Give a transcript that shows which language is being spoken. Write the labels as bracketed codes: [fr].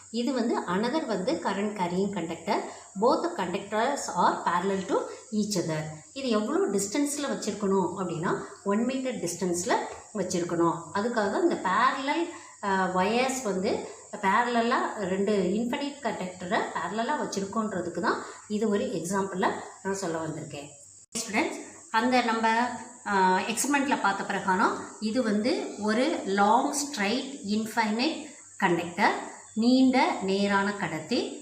[en] இது another current carrying conductor. Both conductors are parallel to each other. [ta] இது எவ்வளோ டிஸ்டன்ஸில் வச்சுருக்கணும் அப்படின்னா 1 மீட்டர் டிஸ்டன்ஸில் வச்சுருக்கணும். அதுக்காக இந்த பேரலல் வயர்ஸ் பேரலாக 2 இன்ஃபினிட் கண்டக்டரை பேரலாக வச்சுருக்கோன்றதுக்கு தான் இது ஒரு எக்ஸாம்பிளில் நான் சொல்ல வந்திருக்கேன். ஸ்டூடெண்ட்ஸ், அந்த நம்ம எக்ஸ்பெரிமெண்ட்டில் பார்த்த பிரகாரம் இது ஒரு லாங் ஸ்ட்ரைட் இன்ஃபைனைட் கண்டக்டர், நீண்ட நேரான கடத்தி.